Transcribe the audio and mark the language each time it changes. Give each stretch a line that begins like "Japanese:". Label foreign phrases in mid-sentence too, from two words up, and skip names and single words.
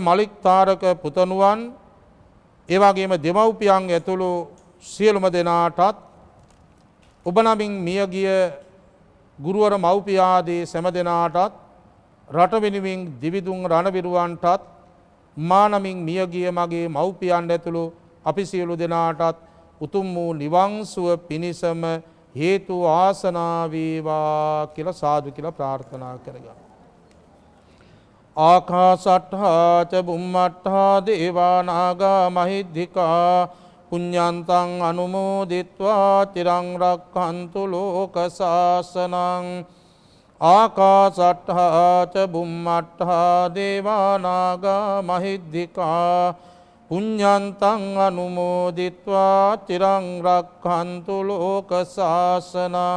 Sinhala: මලික් තාරක පුතණුවන්, ඒ වගේම දෙමව්පියන් ඇතුළු සියලුම දෙනාටත් ඔබ නමින් මියගිය ගුරුවර මව්පියාදී සෑම දෙනාටත් රට වෙනුවෙන් දිවිදුන් රණවිරුවන්ටත් මා නමින් මියගිය මගේ මව්පියන් ඇතුළු අපි සියලු දෙනාටත් උතුම් වූ නිවන් සුව පිණිසම හේතු ආසනා වේවා කියලා සාදු කියලා ප්‍රාර්ථනා කරගන්න.
Pali: ආකාසට්ඨා ච බුම්මට්ඨා දේවා නාග මහිද්దికා පුඤ්ඤන්තං අනුමෝදිත්වා චිරං රක්ඛන්තු ලෝක සාසනං. ආකාසට්ඨා ච බුම්මට්ඨා දේවා නාග මහිද්దికා පුඤ්ඤන්තං අනුමෝදිත්වා චිරං රක්ඛන්තු ලෝක සාසනං.